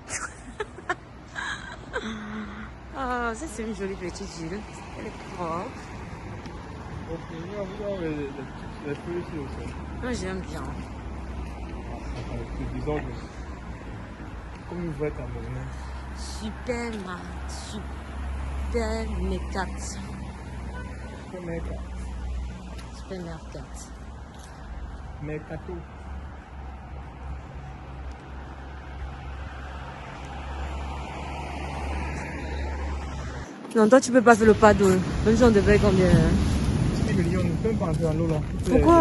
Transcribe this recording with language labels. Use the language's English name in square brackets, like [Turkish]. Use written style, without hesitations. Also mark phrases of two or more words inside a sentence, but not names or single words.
[French] Oh, ça c'est une jolie petite île. Elle est propre. Ok, on va voir les feuilles ici aussi. Moi j'aime bien. C'est bizarre, comme une vraie Camerounaise. Super mercat. Super mercat. Mercato. Non, toi tu peux pas faire le pas d'eau. Même si on devait combien? 10 millions, on ne peut pas entrer dans l'eau là. Pourquoi?